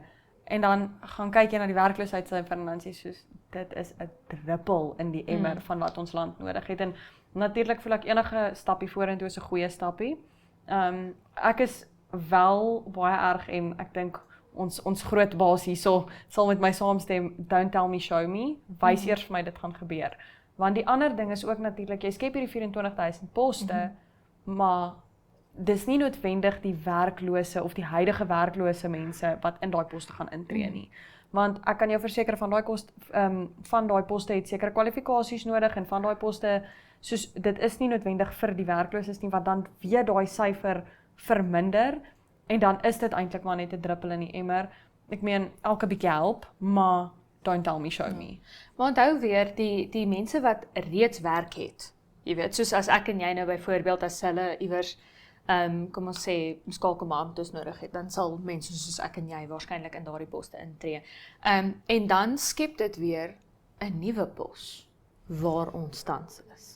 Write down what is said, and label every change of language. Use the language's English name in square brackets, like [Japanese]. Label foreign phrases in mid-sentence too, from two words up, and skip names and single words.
[Afrikaans] En dan gaan kyk jy na die werkloosheidssyfer en dan sê jy soos, dit is 'n druppel in die emmer van wat ons land nodig het. En natuurlik voel ek enige stappie vorentoe is 'n goeie stappie. Ek is wel baie erg en ek dink ons groot baas hierso sal met my saamstem, [English] don't tell me, show me, [Afrikaans] wys eers vir my dit gaan gebeur. Want die ander ding is ook natuurlik, jy skep hierdie 24,000 poste, maar dis nie noodwendig die werklose of die huidige werklose mense wat in daai poste gaan intree nie. Want ek kan jou verseker van daai poste het sekere kwalifikasies nodig en van daai poste, soos dit is nie noodwendig vir die werkloses nie, want dan weer daai syfer verminder En dan is dit eintlik maar net 'n druppel in die emmer. Ek meen, elke bietjie help, maar [English] don't tell me, show me. [Afrikaans] Maar onthou weer, die mense wat reeds werk het, jy weet, soos as ek en jy nou byvoorbeeld, as hulle iewers, kom ons sê, skakelmaamtes nodig het, dan sal mense soos ek en jy waarskynlik in daardie poste intree. En dan skep dit weer 'n nuwe pos waar ons tans is.